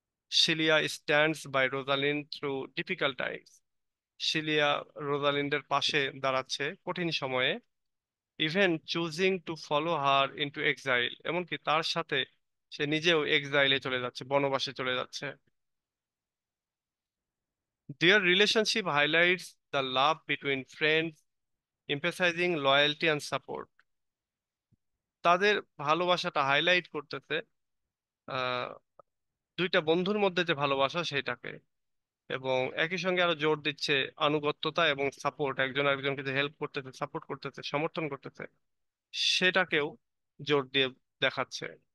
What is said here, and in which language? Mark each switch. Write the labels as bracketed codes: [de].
[en] Celia stands by Rosalind through difficult times. [bn] শিলিয়া রোজালিন্ডের পাশে দাঁড়াচ্ছে কঠিন সময়ে, [en] even choosing to follow her into exile, [bn] এমনকি তার সাথে সে নিজেও এক্সাইলে চলে যাচ্ছে, বনবাসে চলে যাচ্ছে। [en] Their relationship highlights the love between friends, emphasizing loyalty and support. [bn] তাদের ভালোবাসাটা হাইলাইট করতেছে আহ দুইটা বন্ধুর মধ্যে যে ভালোবাসা সেটাকে, এবং একই সঙ্গে আরো জোর দিচ্ছে আনুগত্যতা এবং সাপোর্ট, একজন আরেকজনকে যে হেল্প করতেছে, সাপোর্ট করতেছে, সমর্থন করতেছে সেটাকেও জোর দিয়ে দেখাচ্ছে।